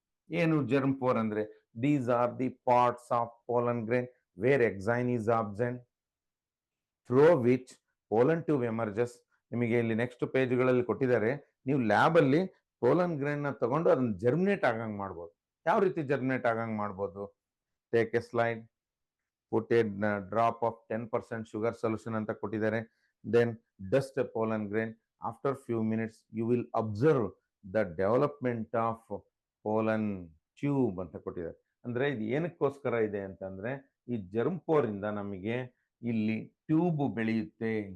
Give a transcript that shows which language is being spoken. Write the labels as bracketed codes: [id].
[kn] ಏನು germ four ಅಂದ್ರೆ? [en] These are the parts of pollen grain where exine is absent, through which pollen tube emerges. [kn] ನಿಮಗೆ ಇಲ್ಲಿ next ಪೇಜ್ಗಳಲ್ಲಿ ಕೊಟ್ಟಿದ್ದಾರೆ. ನೀವು lab ಅಲ್ಲಿ ಪೋಲನ್ ಗ್ರೈನ್ ನ ತಗೊಂಡು ಅದನ್ನ ಜರ್ಮಿನೇಟ್ ಆಗಂಗ್ ಮಾಡ್ಬೋದು. ಯಾವ ರೀತಿ ಜರ್ಮಿನೇಟ್ ಆಗಂಗ್ ಮಾಡ್ಬೋದು? [en] take a slide, put a drop of 10% sugar solution [kn] ಅಂತ ಕೊಟ್ಟಿದ್ದಾರೆ. [en] Then dust a pollen grain. After few minutes you will observe the development of pollen tube [kn] ಅಂತ ಕೊಟ್ಟಿದ್ದಾರೆ. ಅಂದ್ರೆ ಇದು ಏನಕ್ಕೋಸ್ಕರ ಇದೆ ಅಂತಂದ್ರೆ, ಈ ಜರ್ಮ್ ಪೋರ್ ಇಂದ ನಮಗೆ ಇಲ್ಲಿ ಟ್ಯೂಬ್ ಬೆಳೆಯುತ್ತೆ.